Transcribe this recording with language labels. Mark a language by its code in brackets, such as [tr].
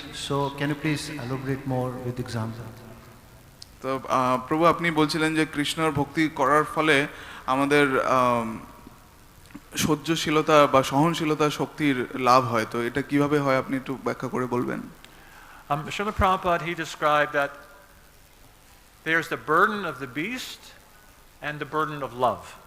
[en] So can you please elaborate more with example? [bn] তো প্রভু আপনি বলছিলেন যে কৃষ্ণর ভক্তি করার ফলে আমাদের সহ্যশীলতা বা সহনশীলতা শক্তির লাভ হয়, তো এটা কিভাবে হয় আপনি একটু ব্যাখ্যা করে বলবেন? [en] Srila Prabhupada, he described that there's the burden of the beast and the burden of love.